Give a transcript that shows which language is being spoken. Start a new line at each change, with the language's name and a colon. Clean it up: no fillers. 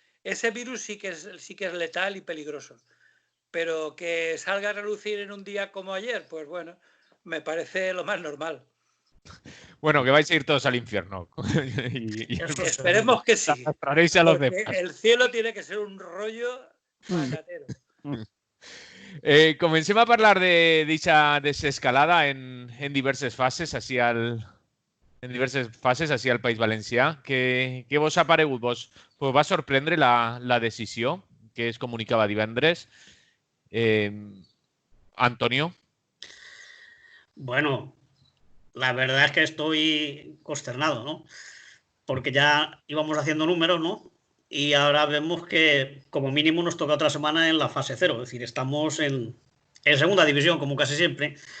Spanish: Ese virus sí que es letal y peligroso. Pero que salga a relucir en un día como ayer, pues bueno, me parece lo más normal. Bueno, que vais a ir todos al infierno. Esperemos que sí. A los demás. El cielo tiene que ser un rollo patatero.
Catalan: Comencem a parlar d'aquesta desescalada en diverses fases així al País Valencià. Què vos ha paregut? Vos va sorprendre la decisió que es comunicava divendres? Antonio.
Spanish: Bueno, la verdad es que estoy consternado, ¿no? Porque ya íbamos haciendo números, ¿no? Y ahora vemos que como mínimo nos toca otra semana en la fase 0. Es decir, estamos en segunda división, como casi siempre.